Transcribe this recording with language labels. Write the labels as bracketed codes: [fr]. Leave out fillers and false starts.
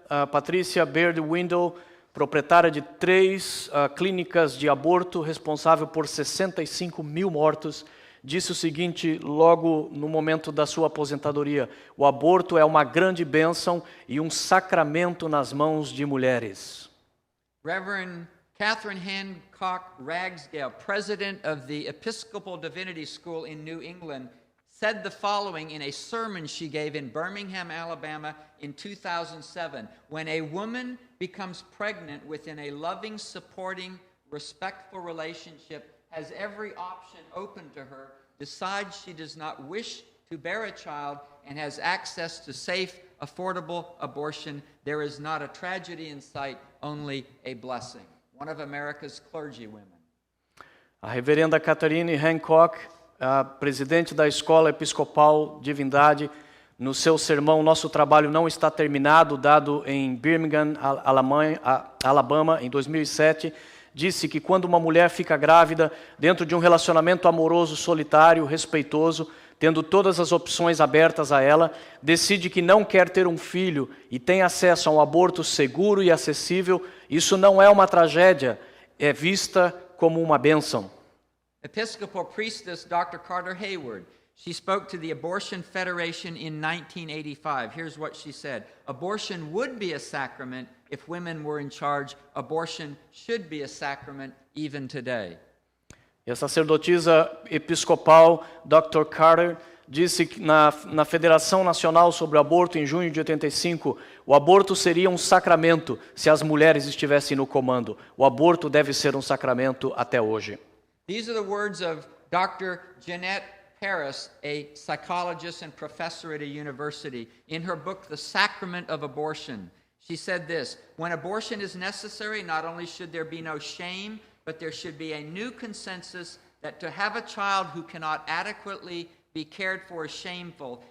[pt] Patricia Baird Windle, proprietária de 3 clínicas de aborto, responsável por 65 mil mortos, disse o seguinte logo no momento da sua aposentadoria: o aborto é uma grande bênção e um sacramento nas mãos de mulheres. [en] Reverend Catherine Hancock Ragsdale, president of the Episcopal Divinity School in New England, said the following in a sermon she gave in Birmingham, Alabama in 2007. When a woman becomes pregnant within a loving, supporting, respectful relationship, has every option open to her, decides she does not wish to bear a child, and has access to safe, affordable abortion, there is not a tragedy in sight, only a blessing. One of America's clergywomen. [pt] A reverenda Catherine Hancock, a presidente da Escola Episcopal Divindade, no seu sermão Nosso Trabalho Não Está Terminado, dado em Birmingham, Alabama, em 2007, disse que quando uma mulher fica grávida, dentro de um relacionamento amoroso, solitário, respeitoso, tendo todas as opções abertas a ela, decide que não quer ter um filho e tem acesso a um aborto seguro e acessível, isso não é uma tragédia, é vista como uma bênção. [en] Episcopal priestess Dr. Carter Hayward, she spoke to the Abortion Federation in 1985. Here's what she said. Abortion would be a sacrament if women were in charge. Abortion should be a sacrament even today. [pt] E a sacerdotisa episcopal Dr. Carter disse que na Federação Nacional sobre o Aborto, em junho de 85, o aborto seria um sacramento se as mulheres estivessem no comando. O aborto deve ser um sacramento até hoje. [en] These are the words of Dr. Jeanette Paris, a psychologist and professor at a university. In her book, The Sacrament of Abortion, she said this: when abortion is necessary, not only should there be no shame, but there should be a new consensus that to have a child who cannot adequately be cared for is shameful.